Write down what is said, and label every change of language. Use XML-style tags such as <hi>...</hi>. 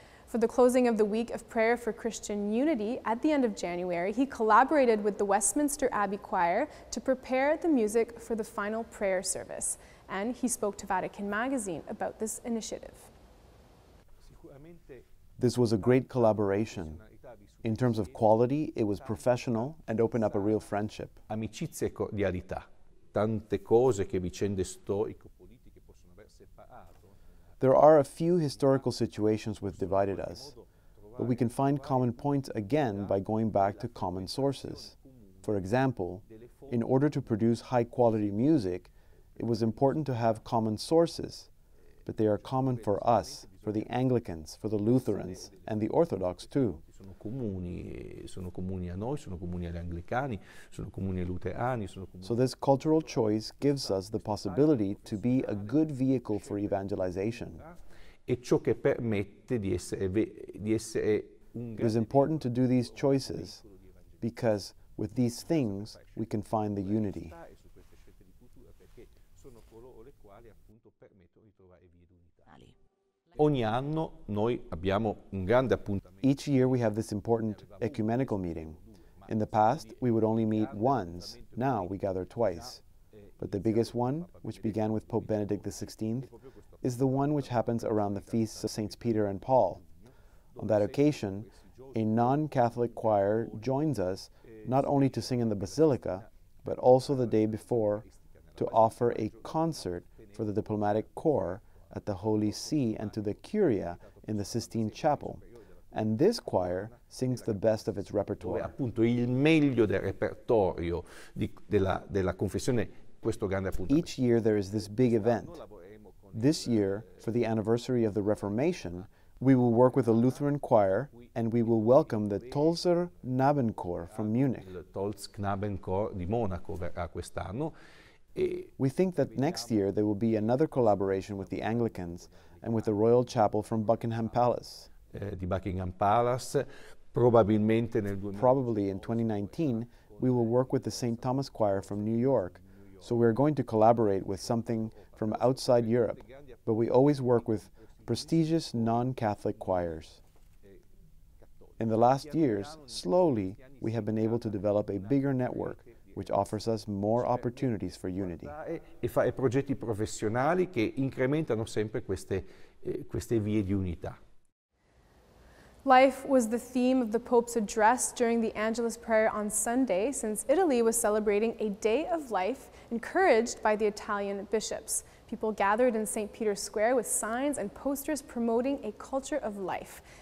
<en>For the closing of the Week of Prayer for Christian Unity at the end of January, he collaborated with the Westminster Abbey Choir to prepare the music for the final prayer service. And he spoke to Vatican Magazine about this initiative. This was a great collaboration. In terms of quality, it was professional and opened up a real friendship.</en> <it>Amicizie e cordialità, tante cose che vicende storico-politiche possono aver separato.</it> <en>There are a few historical situations which divided us, but we can find common points again by going back to common sources. For example, in order to produce high-quality music, it was important to have common sources, but they are common for us, for the Anglicans, for the Lutherans, and the Orthodox too.</en> <it>Sono comuni a noi, sono comuni agli anglicani, sono comuni ai luterani.</it> <en>So this cultural choice gives us the possibility to be a good vehicle for evangelization.</en> <it>E ciò che permette di essere</it> <en>It is important to do these choices because with these things we can find the unity.</en> <it>Ogni anno noi abbiamo un grande appuntamento.</it> <en>Each year we have this important ecumenical meeting. In the past, we would only meet once. Now we gather twice. But the biggest one, which began with Pope Benedict XVI, is the one which happens around the feasts of Saints Peter and Paul. On that occasion, a non-Catholic choir joins us not only to sing in the Basilica, but also the day before to offer a concert for the diplomatic corps at the Holy See and to the Curia in the Sistine Chapel. And this choir sings the best of its repertoire.</en> <it>Appunto il meglio del repertorio della confessione, questo grande appuntamento.</it> <en>Each year there is this big event. This year, for the anniversary of the Reformation, we will work with a Lutheran choir and we will welcome the Tolzer Knabenchor from Munich.</en> <it>Il Knabenchor di Monaco verrà quest'anno.</it> <en>We think that next year there will be another collaboration with the Anglicans and with the Royal Chapel from Buckingham Palace.</en> <it>Di</it> <en>Buckingham Palace, probably in 2019, we will work with the St. Thomas Choir from New York. So we're going to collaborate with something from outside Europe, but we always work with prestigious non-Catholic choirs. In the last years, slowly, we have been able to develop a bigger network which offers us more opportunities for unity.</en> <it>E fare progetti professionali che incrementano sempre queste vie di unità.</it> <en>Life was the theme of the Pope's address during the Angelus prayer on Sunday, since Italy was celebrating a day of life encouraged by the Italian bishops. People gathered in St. Peter's Square with signs and posters promoting a culture of life.</en>